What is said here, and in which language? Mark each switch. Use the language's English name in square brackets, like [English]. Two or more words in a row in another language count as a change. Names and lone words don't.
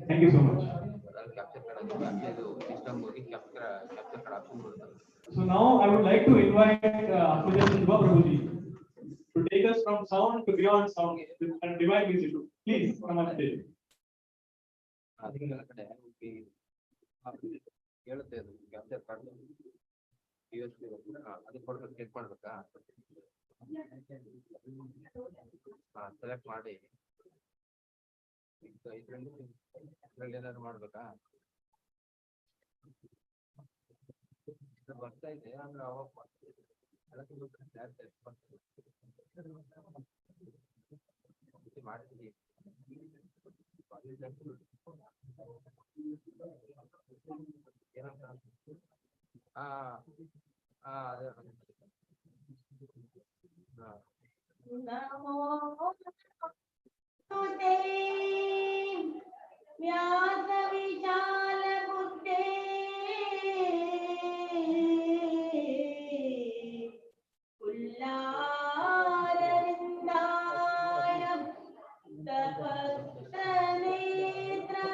[English] Thank you so much. So now I would like to invite Prabhuji to take us from sound to beyond sound and divine music. Please come on stage. [Kannada] ಸೆಲೆಕ್ಟ್ ಮಾಡಿ ಇದ್ರಲ್ಲಿ ಏನಾದ್ರು ಮಾಡ್ಬೇಕಾ ಬರ್ತಾ ಇದೆ ಅಂದ್ರೆ ಅವಾಗ ಮಾಡ್ತೀವಿ ಅದೇ [Sanskrit] नमो ते व्यास विशाल बुद्धे उल्लारविन्दाय तपस्तनेत्र